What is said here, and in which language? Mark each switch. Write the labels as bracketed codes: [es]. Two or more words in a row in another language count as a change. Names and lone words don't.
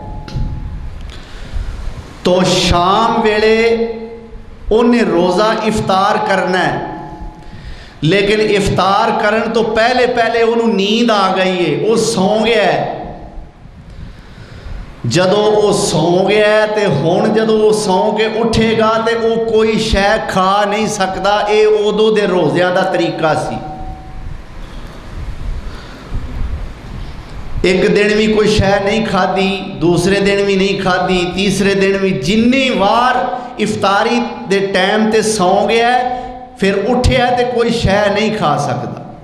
[pa] تو شام ویلے انہیں روزہ افطار کرنا ہے، لیکن افطار کرن تو پہلے انہوں نیند آ گئی ہے، وہ سو گیا ہے۔ جدو وہ سو گیا ہے تے ہون جدو وہ سو کے اٹھے گا تے وہ کوئی شے کھا نہیں سکتا، اے ادو دے روزیاں دا طریقہ سی۔ ایک دن بھی کوئی شے نہیں کھادی، دوسرے دن بھی نہیں کھادی، تیسرے دن بھی، جنی وار افطاری دے ٹائم تے سو گیا ہے پھر اٹھیا ہے تے کوئی شے نہیں کھا سکتا۔